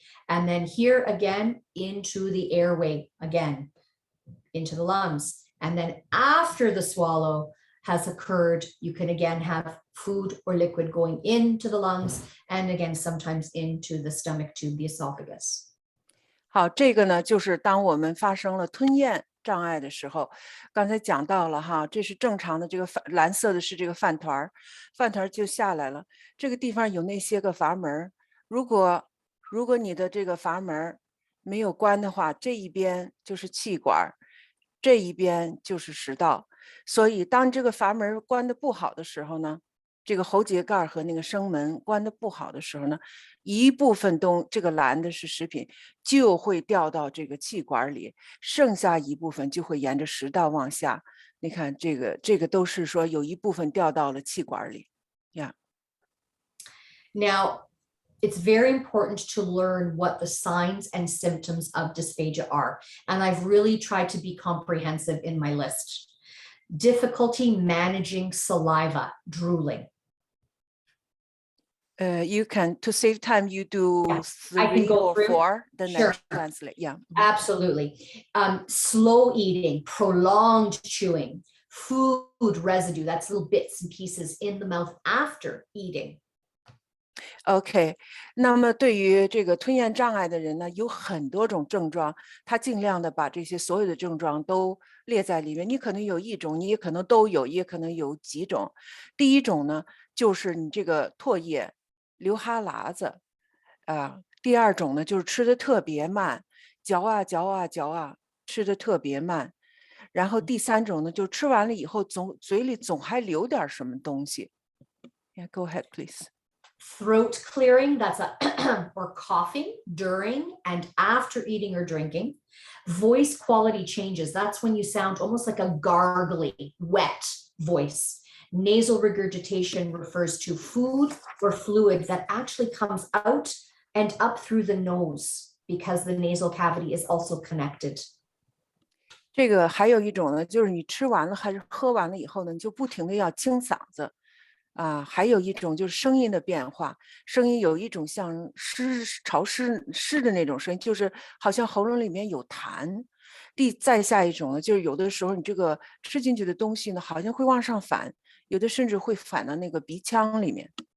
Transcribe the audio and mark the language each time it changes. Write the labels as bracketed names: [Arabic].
[English] And then here again, into the airway, again, into the lungs. And then after the swallow has occurred, you can again have food or liquid going into the lungs, and again, sometimes into the stomach tube, the esophagus. [Chinese] 好，这个呢，就是当我们发生了吞咽障碍的时候，刚才讲到了哈，这是正常的，这个蓝色的是这个饭团儿，饭团儿就下来了。这个地方有那些个阀门，如果你的这个阀门没有关的话，这一边就是气管，这一边就是食道。所以当这个阀门关的不好的时候呢，这个喉结盖和那个声门关的不好的时候呢，一部分这个蓝的是食品就会掉到这个气管里，剩下一部分就会沿着食道往下。你看这个都是说有一部分掉到了气管里。 [English] Yeah. Now, it's very important to learn what the signs and symptoms of dysphagia are. And I've really tried to be comprehensive in my list. Difficulty managing saliva, drooling. You can, to save time, you do Yeah, 3 I can go or through. 4, then Sure. translate. Yeah. Absolutely. Slow eating, prolonged chewing, food residue, that's little bits and pieces in the mouth after eating. [Chinese] OK， 那么对于这个吞咽障碍的人呢，有很多种症状，他尽量的把这些所有的症状都列在里面。你可能有一种，你也可能都有，也可能有几种。第一种呢，就是你这个唾液流哈喇子，第二种呢，就是吃的特别慢，嚼啊嚼啊嚼啊，吃的特别慢。然后第三种呢，就吃完了以后嘴里总还留点什么东西。 [English] Yeah, go ahead, please. Throat clearing, that's or coughing during and after eating or drinking. Voice quality changes, that's when you sound almost like a gargly, wet voice. Nasal regurgitation refers to food or fluid that actually comes out and up through the nose because the nasal cavity is also connected. [Chinese] 这个还有一种呢，就是你吃完了还是喝完了以后呢，你就不停的要清嗓子。还有一种就是声音的变化，声音有一种像潮湿的那种声音，就是好像喉咙里面有痰。再下一种呢，就是有的时候你这个吃进去的东西呢，好像会往上反，有的甚至会反到那个鼻腔里面。